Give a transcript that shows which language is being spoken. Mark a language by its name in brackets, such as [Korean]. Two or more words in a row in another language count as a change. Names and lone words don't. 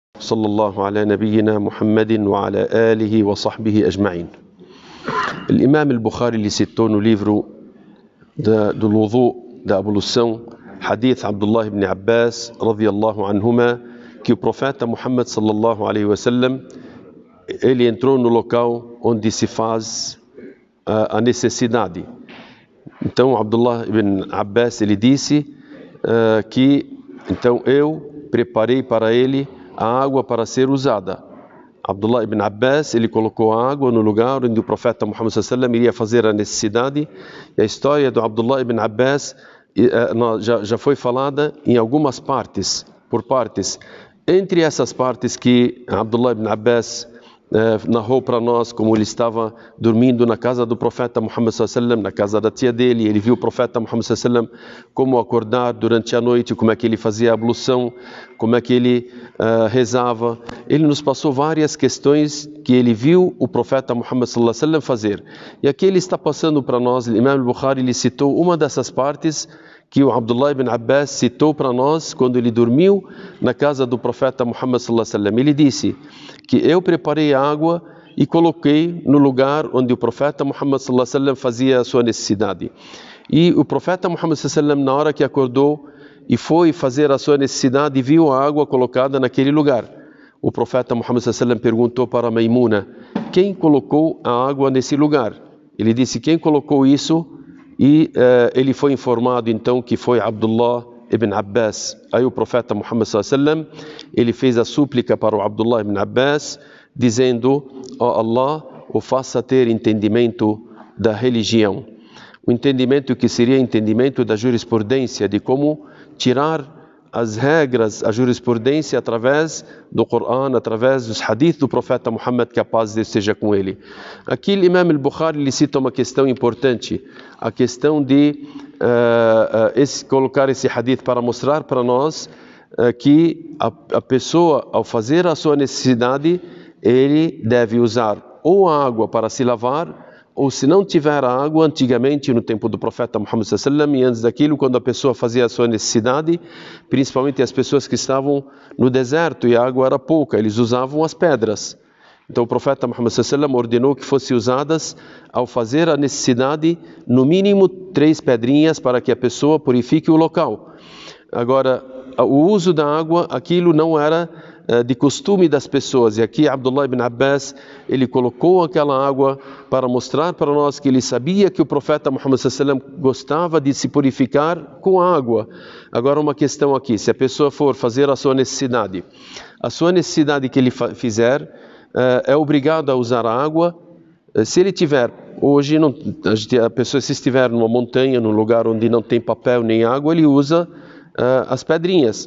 [Arabic] صلى الله على نبينا محمد وعلى آله وصحبه أجمعين. [Portuguese] الإمام البخاري ele citou no livro do wudu, da ablução, hadith Abdullah ibn Abbas [Arabic] رضي الله عنهما, [Portuguese] que o profeta Muhammad [Arabic] صلى الله عليه وسلم [Portuguese] ele entrou no local onde se faz a necessidade. Então Abdullah ibn Abbas ele disse que então eu preparei para ele a água para ser usada. Abdullah ibn Abbas ele colocou a água no lugar onde o profeta Muhammad [Arabic] صلى الله عليه وسلم [Portuguese] iria fazer a necessidade. E a história do Abdullah ibn Abbas já foi falada em algumas partes, por partes. Entre essas partes que Abdullah ibn Abbas narrou para nós como ele estava dormindo na casa do profeta Muhammad [Arabic] صلى الله عليه وسلم, [Portuguese] na casa da tia dele, ele viu o profeta Muhammad [Arabic] صلى الله عليه وسلم [Portuguese] como acordar durante a noite, como é que ele fazia a ablução, como é que ele rezava. Ele nos passou várias questões que ele viu o profeta Muhammad sallallahu alaihi wasallam fazer. E aqui ele está passando para nós, o Imam al-Bukhari ele citou uma dessas partes que o Abdullah ibn Abbas citou para nós quando ele dormiu na casa do profeta Muhammad [Arabic] صلى الله عليه وسلم. [Portuguese] Ele disse que eu preparei a água e coloquei no lugar onde o profeta Muhammad [Arabic] صلى الله عليه وسلم [Portuguese] fazia a sua necessidade. E o profeta Muhammad [Arabic] صلى الله عليه وسلم, [Portuguese] na hora que acordou e foi fazer a sua necessidade, viu a água colocada naquele lugar. O profeta Muhammad [Arabic] صلى الله عليه وسلم [Portuguese] perguntou para Maimuna: quem colocou a água nesse lugar? Ele disse: quem colocou isso? E ele foi informado então que foi Abdullah ibn Abbas. Aí o profeta Muhammad [Arabic] صلى الله عليه وسلم [Portuguese] ele fez a súplica para o Abdullah ibn Abbas, dizendo: ó Allah, o faça ter entendimento da religião. O entendimento que seria entendimento da jurisprudência, de como tirar as regras, a jurisprudência através do Coran, através dos hadith do profeta Muhammad, que a paz de Deus esteja com ele. Aqui o Imam al-Bukhari lhe cita uma questão importante, a questão de colocar esse hadith para mostrar para nós que a pessoa, ao fazer a sua necessidade, ele deve usar ou a água para se lavar, ou se não tiver água, antigamente no tempo do profeta Muhammad [Arabic] صلى الله عليه وسلم, [Portuguese] e antes daquilo, quando a pessoa fazia a sua necessidade, principalmente as pessoas que estavam no deserto e a água era pouca, eles usavam as pedras. Então o profeta Muhammad [Arabic] صلى الله عليه وسلم [Portuguese] ordenou que fossem usadas, ao fazer a necessidade, no mínimo 3 pedrinhas para que a pessoa purifique o local. Agora, o uso da água, aquilo não era de costume das pessoas, e aqui Abdullah ibn Abbas ele colocou aquela água para mostrar para nós que ele sabia que o profeta Muhammad [Arabic] صلى الله عليه وسلم [Portuguese] gostava de se purificar com água. Agora uma questão aqui: se a pessoa for fazer a sua necessidade que ele fizer, é obrigado a usar a água. Se ele tiver, hoje a pessoa se estiver numa montanha, num lugar onde não tem papel nem água, ele usa as pedrinhas.